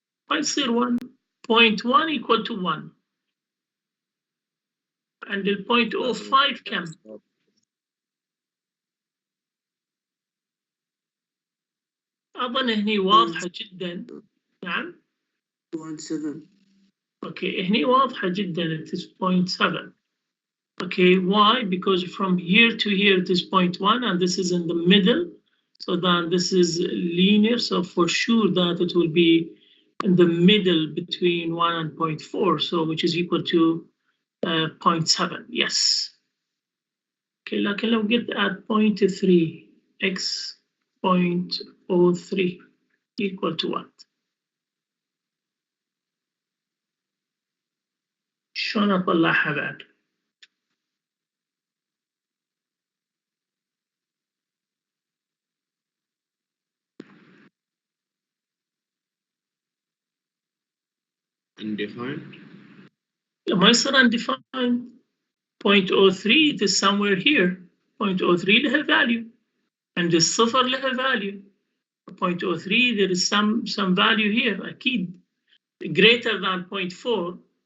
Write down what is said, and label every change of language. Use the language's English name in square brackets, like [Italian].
[Arabic] ما يصير 1. 0.1 [English] equal to 1 and [Arabic] ال 0.05 كم؟ أظن هني واضحة جدا. نعم 0.7. [English] Okay, [Arabic] هني واضحة جدا [English] it is 0.7. Okay, why? Because from here to here it is 0.1 and this is in the middle, so then this is linear, so for sure that it will be in the middle between 1 and 0.4, so which is equal to 0.7. Yes. Okay, [Arabic] لكن لو [English] get at 0.3 x 0.03 equal to what? [Arabic] شلون أطلعها بعد؟ [English] undefined. [Arabic] ما يصير undefined. [English] 0.03 it is somewhere here. [Arabic] 0.03 لها value and الصفر لها value. [English] 0.03 there is some value here [Arabic] أكيد [English] greater than 0.4.